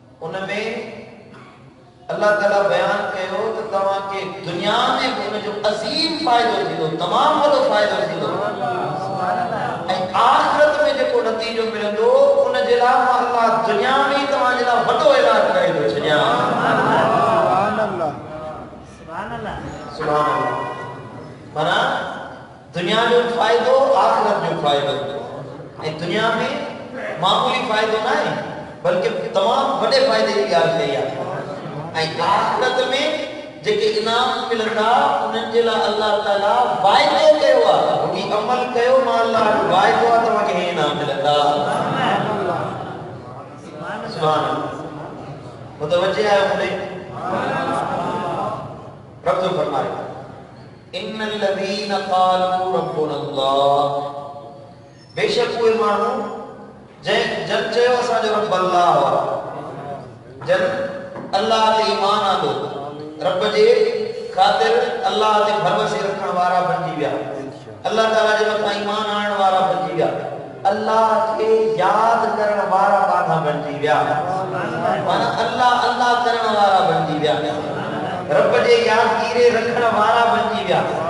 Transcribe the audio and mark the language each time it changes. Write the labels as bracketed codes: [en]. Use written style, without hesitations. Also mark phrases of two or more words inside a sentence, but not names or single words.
[sd] उनमें अल्लाह ताला बयान कयो तो तवा के दुनिया में उन जो अजीम फायदो थींदो, तमाम वॾो फायदो थींदो, ऐं आखिरत में जेको नतीजो मिलंदो उन जे लाइ अल्लाह दुनिया में तव्हां जे लाइ वॾो ऐलान करे थो छॾियां। [ar] سبحان الله، سبحان الله، سبحان الله. [sd] माना दुनिया जो फायदो, आखिरत जो फायदो, ऐं दुनिया में मामूली फायदो ना है बल्कि तमाम वॾे फायदे की ॻाल्हि कई आहे। ऐं आखिरत में जेके इनाम मिलंदा उन्हनि जे लाइ अल्लाह ताला वाइदो कयो आहे, कि अमल कयो मां अल्लाह वाइदो आहे तव्हांखे हे इनाम मिलंदा। [ar] سبحان الله, [sd] मुतवज्जे आहियो मुंहिंजे रब जो फरमाए [ar] إن الذين قالوا ربنا الله, [sd] बेशक उहे माण्हू जन चयो असांजो रब अल्लाह आहे, जन अल्लाह ते ईमान आंदो, रब जे ख़ातिर अल्लाह ते भरोसे रखण वारा बणजी विया, अल्लाह ताला जे मथां ईमान आणण वारा बणजी विया, अल्लाह खे याद करण वारा बाधा बणजी विया, माना अल्लाह अल्लाह करण वारा बणजी विया, रब जे यादगीरे रखण वारा बणजी विया।